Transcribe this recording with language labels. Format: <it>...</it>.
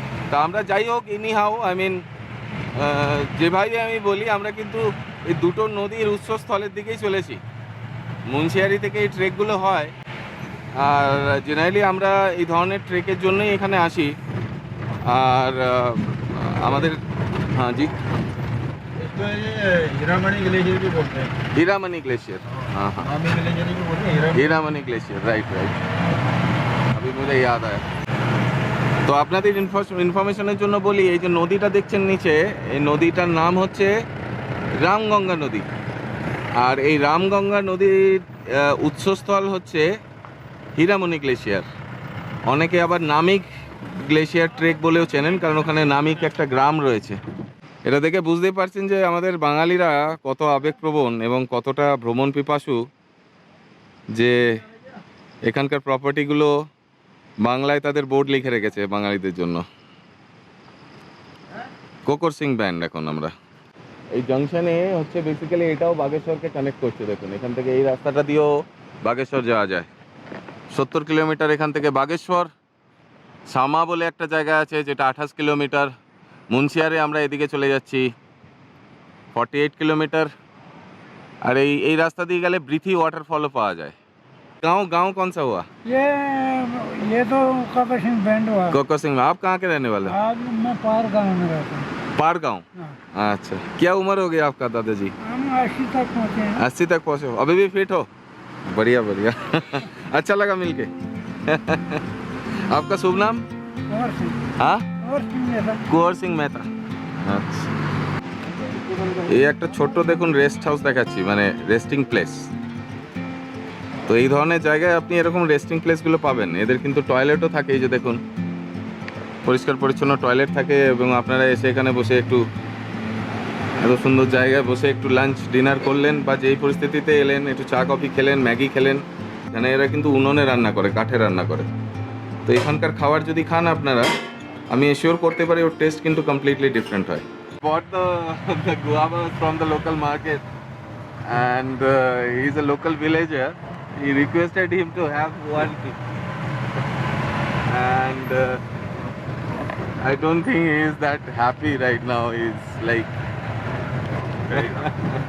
<bn>তা আমরা যাই হোক,</bn> <en>anyhow I mean</en> <bn>যেভাবে আমি বলি, আমরা কিন্তু এই দুটো নদীর উৎসস্থলের দিকেই চলেছি। মুন্সিয়ারি থেকে এই ট্রেকগুলো হয়, আর জেনারেলি আমরা এই ধরনের ট্রেকের জন্যই এখানে আসি। আর আমাদের হ্যাঁ জি,</bn> <hi>इसको ये हीरामणि ग्लेशियर भी बोलते हैं। हीरामणि ग्लेशियर, हाँ हाँ नामी ग्लेशियर भी बोलते हैं, हीरामणि ग्लेशियर, राइट राइट, अभी मुझे याद आया।</hi> <bn>তো আপনাদের ইনফরমেশনের জন্য বলি, এই যে নদীটা দেখছেন নিচে, এই নদীটার নাম হচ্ছে রামগঙ্গা নদী। আর এই রামগঙ্গা নদীর উৎসস্থল হচ্ছে হীরামণি গ্লেশিয়ার। অনেকে আবার নামিক গ্লেশিয়ার ট্রেক বলেও চেনেন, কারণ ওখানে নামিক একটা গ্রাম রয়েছে। এটা দেখে বুঝতেই পারছেন যে আমাদের বাঙালিরা কত আবেগপ্রবণ এবং কতটা ভ্রমণ পিপাসু, যে এখানকার প্রপার্টিগুলো বাংলায় তাদের বোর্ড লিখে রেখেছে বাঙালিদের জন্য। কোকর সিং ব্যান্ড। এখন আমরা এই জাংশনে হচ্ছে বেসিক্যালি এটাও বাগেশ্বরকে কানেক্ট করছে। দেখুন এখান থেকে এই রাস্তাটা দিয়েও বাগেশ্বর যাওয়া যায়। 70 কিলোমিটার এখান থেকে বাগেশ্বর। সামা বলে একটা জায়গা আছে যেটা 28 কিলোমিটার। মুন্সিয়ারে আমরা এদিকে চলে যাচ্ছি 48 কিলোমিটার। আর এই রাস্তা দিয়ে গেলে বৃথি ওয়াটারফলও পাওয়া যায়।</bn> <hi>गांव कौन सा हुआ? ये तो कोकर सिंह बैंड हुआ। कोकर सिंह में। आप कहाँ के रहने वाले? आज मैं पार गाँव में रहता हूँ। पार गाँव? अच्छा, क्या उम्र हो गई आपका दादाजी? हम 80 तक पहुँचे हैं। 80 तक पहुँचे हो? अभी भी फिट हो? बढ़िया बढ़िया। अच्छा लगा मिलके। आपका शुभ नाम? कुंवर सिंह। हाँ, कुंवर सिंह मेहता।</hi> <bn>আচ্ছা, এই একটা ছোট্ট দেখুন রেস্ট হাউস দেখাচ্ছি, মানে রেস্টিং প্লেস। তো এই ধরনের জায়গায় আপনি এরকম রেস্টিং প্লেসগুলো পাবেন। এদের কিন্তু টয়লেটও থাকে, এই যে দেখুন পরিষ্কার পরিচ্ছন্ন টয়লেট থাকে, এবং আপনারা এসে এখানে বসে একটু এত সুন্দর জায়গায় বসে একটু লাঞ্চ ডিনার করলেন, বা যেই পরিস্থিতিতে এলেন একটু চা কফি খেলেন, ম্যাগি খেলেন। এখানে এরা কিন্তু উনুনে রান্না করে, কাঠে রান্না করে। তো এখানকার খাবার যদি খান আপনারা, আমি এশিওর করতে পারি ওর টেস্ট কিন্তু কমপ্লিটলি ডিফারেন্ট হয়।</bn> <en>Bought the guava from the local market, and he's a local villager. He requested him to have one, and I don't think he is that happy right now. He's like very happy.</en>